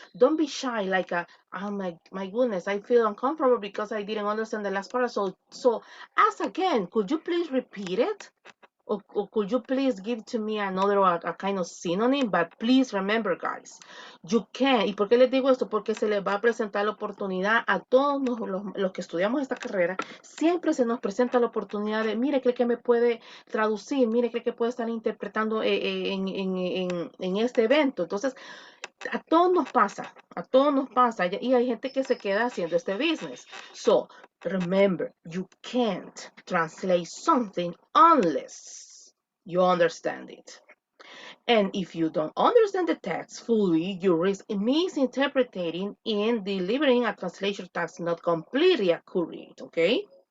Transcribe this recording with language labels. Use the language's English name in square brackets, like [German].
[English] Don't be shy like oh my goodness, I feel uncomfortable because I didn't understand the last part. So ask again. Could you please repeat it? Or could you please give to me another a kind of synonym? But please remember, guys, you can. [Spanish] ¿Y por qué les digo esto? Porque se les va a presentar la oportunidad a todos los que estudiamos esta carrera. Siempre se nos presenta la oportunidad de, mire, cree que me puede traducir, mire, cree que puede estar interpretando en este evento. Entonces, a todos nos pasa, y hay gente que se queda haciendo este business. [English] So, remember, you can't translate something unless you understand it. And if you don't understand the text fully, you risk misinterpreting and delivering a translation that's not completely accurate, okay?